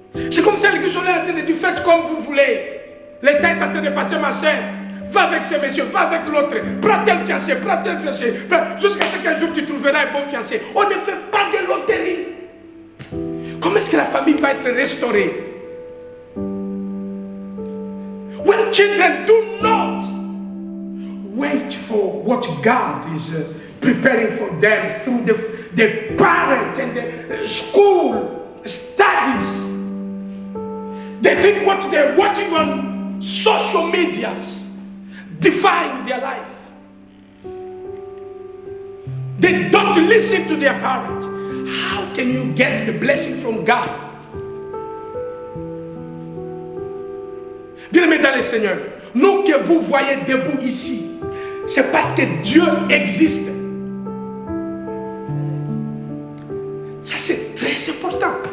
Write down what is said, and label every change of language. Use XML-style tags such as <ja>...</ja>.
<fr>C'est comme ça à l'église, on est en train de dire, faites comme vous voulez. L'État est en train de passer, ma soeur. Va avec ces messieurs, va avec l'autre. Prends tel fiancé, prends tel fiancé. Jusqu'à ce qu'un jour tu trouveras un bon fiancé. On ne fait pas de loterie. Comment est-ce que la famille va être restaurée?</fr> <en>When children do not wait for what God is preparing for them through the parents and the school studies, they think what they're watching on social medias define their life. They don't listen to their parents. How can you get the blessing from God?</en> <fr>Bien-aimés dans le Seigneur, nous que vous voyez debout ici, c'est parce que Dieu existe. Ça, c'est très important.</fr>